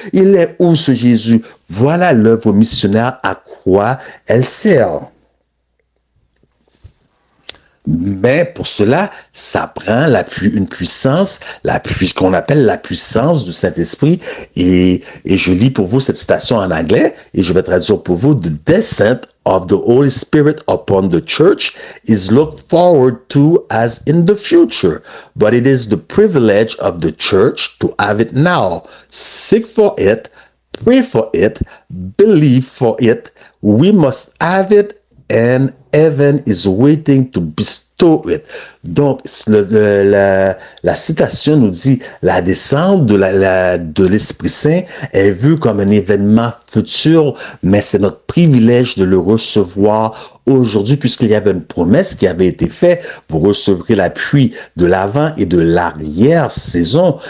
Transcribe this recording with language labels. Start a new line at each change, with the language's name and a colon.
French: Il est où ce Jésus? Voilà l'œuvre missionnaire, à quoi elle sert. Mais pour cela, ça prend une puissance, qu'on appelle la puissance du Saint-Esprit. Et je lis pour vous cette citation en anglais et je vais traduire pour vous.
English: The descent of the Holy Spirit upon the church is looked forward to as in the future, but it is the privilege of the church to have it now. Seek for it, pray for it, believe for it. We must have it, and heaven is waiting to bestow it.
French: Donc, la citation nous dit, la descente de l'Esprit Saint est vue comme un événement futur, mais c'est notre privilège de le recevoir aujourd'hui, puisqu'il y avait une promesse qui avait été faite. Vous recevrez l'appui de l'avant et de l'arrière-saison.